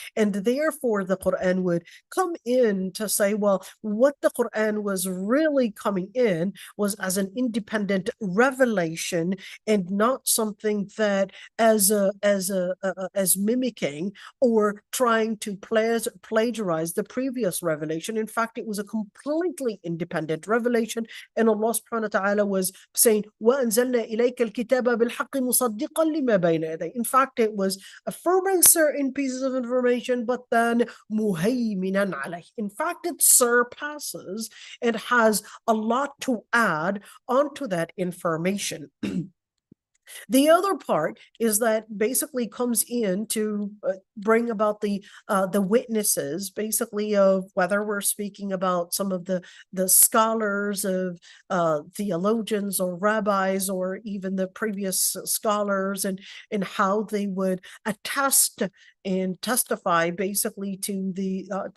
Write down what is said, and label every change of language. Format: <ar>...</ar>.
<en>And therefore, the Quran would come in to say, well, what the Quran was really coming in was as an independent revelation and not something that as mimicking or trying to plagiarize the previous revelation. In fact, it was a completely independent revelation. And Allah subhanahu wa ta'ala was saying,</en> <ar>وَأَنزَلْنَا إِلَيْكَ الْكِتَابَ بِالْحَقِّ مُصَدِّقًا لِمَا بَيْنَ يَدَيْهِ.</ar> <en>In fact, it was affirming certain pieces of information, but then</en> <ar>مُهَيْمِنًا عَلَيْهِ.</ar> <en>In fact, it surpasses, it has a lot to add onto that information. The other part is that basically comes in to bring about the witnesses, basically, of whether we're speaking about some of the scholars of theologians or rabbis, or even the previous scholars, and how they would attest and testify basically to the</en>